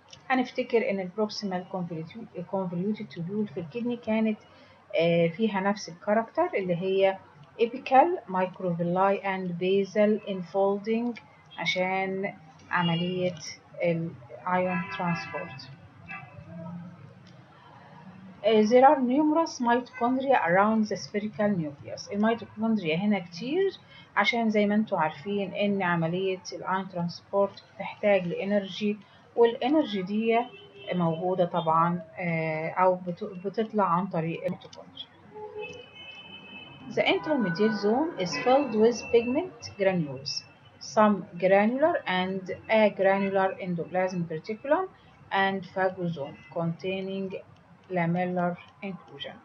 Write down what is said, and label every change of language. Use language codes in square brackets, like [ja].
[ar] هنفتكر ان البروكسيمال convoluted tubule في الكدني كانت فيها نفس الكاركتر اللي هي [en] apical microvilli and basal enfolding [ar] عشان عملية ion transport. [en] There are numerous mitochondria around the spherical nucleus. [ar] الميتوكوندريا هنا كتير عشان زي ما انتم عارفين ان عملية الايون ترانسبورت بتحتاج لانرجي، والانرجي دي موجودة طبعا او بتطلع عن طريق الميتوكوندريا. [en] The intermediate zone is filled with pigment granules, some granular and agranular endoplasmic reticulum and phagosome containing lamellar inclusion.